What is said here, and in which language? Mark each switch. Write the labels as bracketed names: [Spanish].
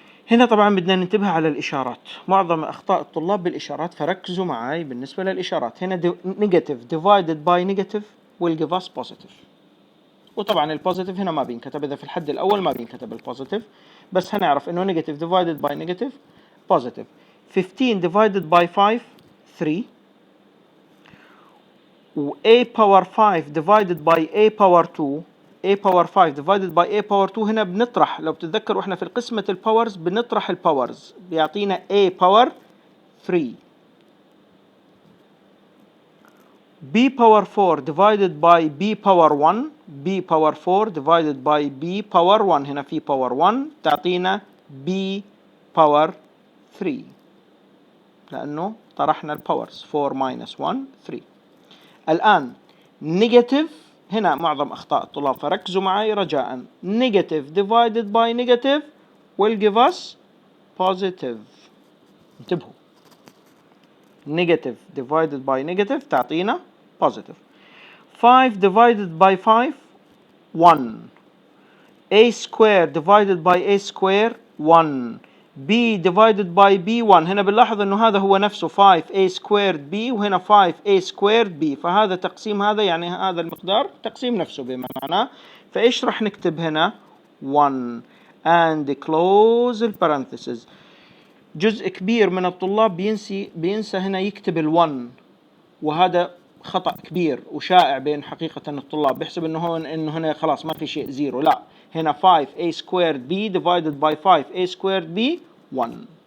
[Arabic] هنا طبعا بدنا ننتبه على الإشارات، معظم أخطاء الطلاب بالإشارات، فركزوا معي بالنسبة للإشارات. هنا [English] negative divided by negative will give us positive، [Arabic] وطبعا البوزيتيف هنا ما بينكتب، إذا في الحد الأول ما بينكتب البوزيتيف، بس هنعرف إنه [English] negative divided by negative positive. 15 divided by 5 3، و a power 5 divided by a power 2 a power 5 divided by a power 2 [Arabic] هنا بنطرح، لو بتتذكروا احنا في قسمة الباورز بنطرح الباورز بيعطينا [English] a power 3. b power 4 divided by b power 1 b power 4 divided by b power 1 [Arabic] هنا في [English] power 1 [Arabic] تعطينا [English] b power 3 [Arabic] لأنه طرحنا الباورز [English] 4 minus 1 3. [Arabic] الآن نيجاتيف هنا معظم أخطاء الطلاب، فركزوا معي رجاء. [English] Negative divided by negative will give us positive. [Arabic] انتبهوا، نيجاتيف [English] divided by negative [Arabic] تعطينا [English] positive. 5 divided by 5 1. a square divided by a square 1. b divided by b 1. [Arabic] هنا بنلاحظ انه هذا هو نفسه 5a squared b، وهنا 5a squared b، فهذا تقسيم هذا يعني هذا المقدار تقسيم نفسه بمعنى. فايش راح نكتب هنا 1 [English] and close [Arabic] البارنثيسز. جزء كبير من الطلاب بينسى هنا يكتب ال1، وهذا خطأ كبير وشائع بين حقيقة الطلاب، بيحسب انه هنا خلاص ما في شيء زيرو. لا، هنا 5a squared b [English] divided by [Arabic] 5a squared b 1.